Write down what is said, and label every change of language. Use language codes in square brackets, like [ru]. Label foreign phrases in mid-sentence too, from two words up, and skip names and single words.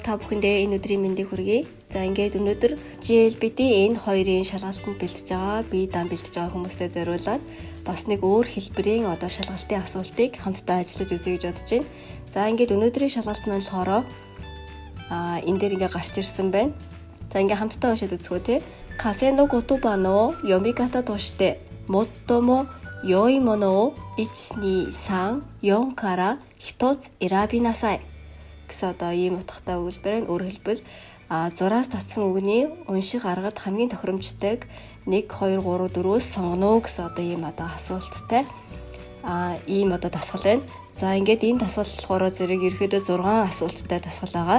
[mn] Та бүхэндээ энэ өдрийн мэндийг хүргэе. За ингээд өнөөдөр GLBT энэ хоёрын шалгалтанд бэлтэж байгаа, би дан бэлтэж байгаа хүмүүстээ зориулаад бас нэг өөр хэлбэрийн шалгалтын асуултыг хамтдаа ажиллаж үзье гэж бодож байна. За ингээд өнөөдрийн шалгалт маань болохоор энэ дээр ингээд гарч ирсэн байна. За ингээд хамтдаа уншаад үзгөө те. [ja] 下線の言葉の読み方として最も良いものを1、2、3、4から1つ選びなさい. [mn] гэсэн одоо ийм утгатай өгүүлбэр нь өөрөөр хэлбэл 6-аас татсан үгний унших аргад хамгийн тохиромжтой 1, 2, 3, 4-өөс сонгоно гэсэн одоо ийм асуулттай ийм дасгал байна. За ингээд энэ дасгал болохоор зэрэг ерөөдөө 6 асуулттай дасгал байгаа.